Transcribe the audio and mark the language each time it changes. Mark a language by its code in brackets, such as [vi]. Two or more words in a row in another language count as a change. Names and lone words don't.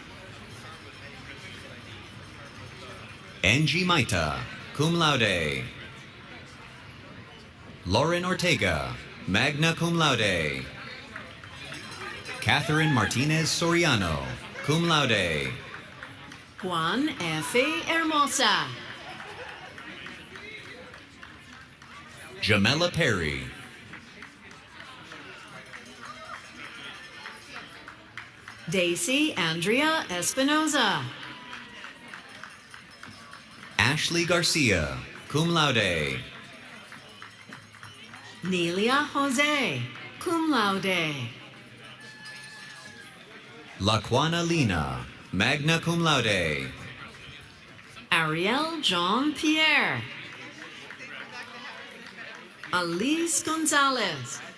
[en] Angie Maita, [la] cum laude. [en] Lauren Ortega, [la] magna cum laude. [en] Catherine Martinez Soriano, [la] cum laude. [en] Juan F. Hermosa. Jamela Perry. Daisy Andrea Espinoza. Ashley Garcia, [la] cum laude. [en] Nelia Jose, [la] cum laude. [en] Laquana Lina, [la] magna cum laude. [en] Ariel Jean Pierre. Alice Gonzalez.